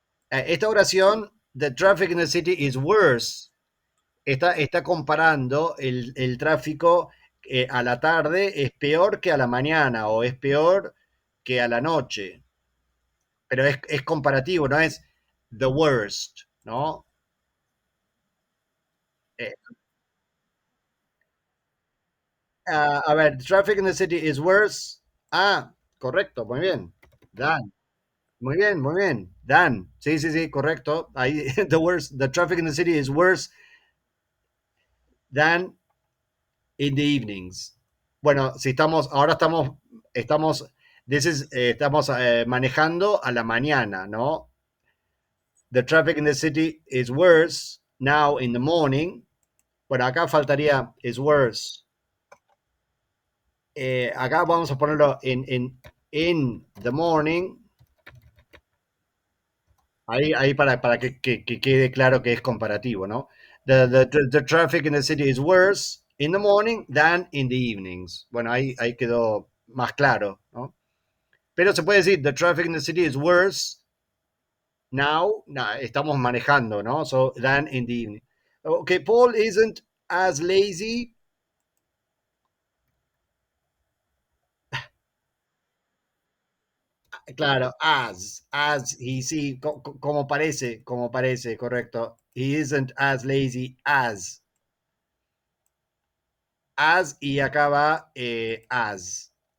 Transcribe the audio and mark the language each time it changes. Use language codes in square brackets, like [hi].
[es] Esta oración, [en] the traffic in the city is worse, [es] está comparando el tráfico a la tarde es peor que a la mañana o es peor que a la noche, pero es comparativo, no es [en] the worst, [es] ¿no? Eh, a ver, [en] traffic in the city is worse. [es] Correcto, muy bien. Dan, muy bien, muy bien. Dan, sí, sí, sí, correcto. [en] Ahí, the traffic in the city is worse than in the evenings. [es] Bueno, si ahora estamos, estamos manejando a la mañana, ¿no? [en] The traffic in the city is worse now in the morning. [es] Bueno, acá faltaría [en] is worse. [es] Acá vamos a ponerlo [en] in the morning. [es] Ahí para que quede claro que es comparativo, ¿no? [en] The traffic in the city is worse in the morning than in the evenings. [es] Bueno, ahí quedó más claro, ¿no? Pero se puede decir, [en] the traffic in the city is worse now. Nah, [es] estamos manejando, ¿no? [en] So, than in the evening. Okay, Paul isn't as lazy. [es] Claro, he sí, como parece, correcto. [en] He isn't as lazy as [es] y acaba [en] as.